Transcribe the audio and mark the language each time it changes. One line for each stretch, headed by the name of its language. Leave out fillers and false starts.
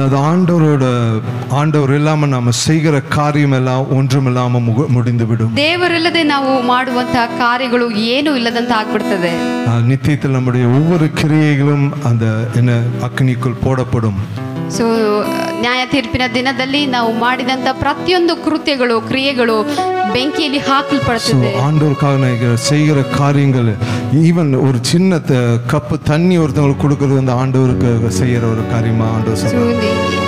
Tamil: அதாவது ஆண்டவர் இல்லாம நாம செய்கிற காரியம் எல்லாம் ஒன்றுமில்லாம முடிந்துவிடும்.
Kannada: ದೇವರಿಲ್ಲದೆ ನಾವು ಮಾಡುವಂತಹ ಕಾರ್ಯಗಳು ಏನು ಇಲ್ಲದಂತ ಆಗ್ಬಿಡ್ತದೆ.
Tamil: நித்தியத்தில் நம்முடைய ஒவ்வொரு கிரியைகளும் அந்த என்ன அக்னிக்குள் போடப்படும்.
Kannada: ಸೊ ನ್ಯಾಯ ತೀರ್ಪಿನ ದಿನದಲ್ಲಿ ನಾವು ಮಾಡಿದಂಥ ಪ್ರತಿಯೊಂದು ಕೃತ್ಯಗಳು ಕ್ರಿಯೆಗಳು ಬೆಂಕಿಯಲ್ಲಿ ಹಾಕಲ್ಪಡ್ತದೆ.
Tamil: ஆண்டவருக்காக செய்கிற காரியங்கள் ஈவன் ஒரு சின்ன கப்பு தண்ணி ஒருத்தவங்களுக்கு கொடுக்கறது வந்து ஆண்டவருக்கு செய்யற ஒரு காரியமா ஆண்டவர்